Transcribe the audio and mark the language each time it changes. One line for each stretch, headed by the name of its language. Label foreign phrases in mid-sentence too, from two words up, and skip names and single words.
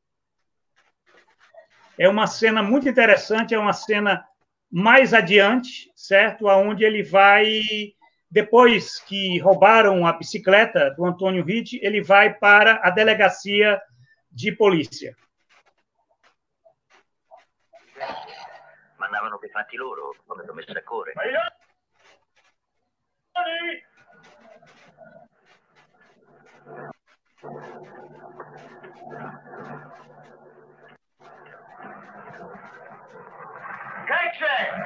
Portuguese: É uma cena muito interessante, é uma cena mais adiante, certo? Onde ele vai, depois que roubaram a bicicleta do Antônio Ritt, ele vai para a delegacia de polícia.
Italian: Mandavano per fatti loro, come sono messo a correre. Che c'è?